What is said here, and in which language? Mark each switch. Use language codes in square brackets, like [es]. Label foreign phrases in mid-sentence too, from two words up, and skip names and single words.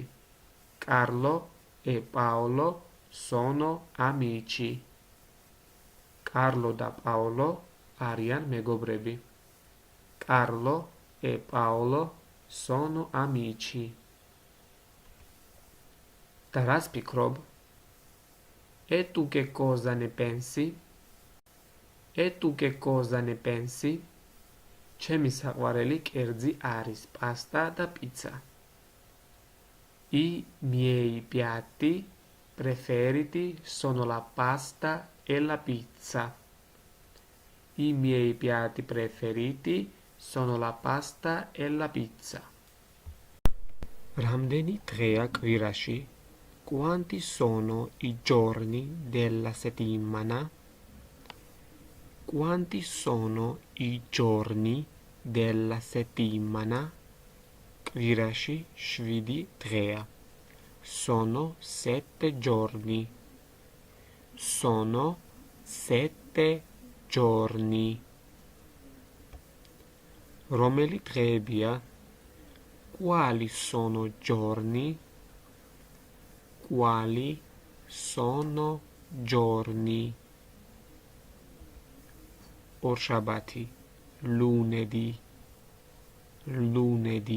[it] Carlo e Paolo sono amici. [ka] Carlo და Paolo არიან მეგობრები. [it] Carlo e Paolo sono amici. [ka] და რას ფიქრობ? [it] E tu che cosa ne pensi? E tu che cosa ne pensi? [ka] ჩემი საყვარელი კერძი არის პასტა და პიცა. [it] I miei piatti preferiti sono la pasta e la pizza. I miei piatti preferiti sono la pasta e la pizza. [ka] რამდენი დღეა კვირაში? [it] Quanti sono i giorni della settimana? Quanti sono i giorni della settimana? [ka] კვირაში 7 დღეა. [it] Sono 7 giorni. Sono 7 giorni. [ka] რომელი დღეებია? [it] Quali sono giorni? Quali sono giorni? ორშაბათი, lunedì, lunedì.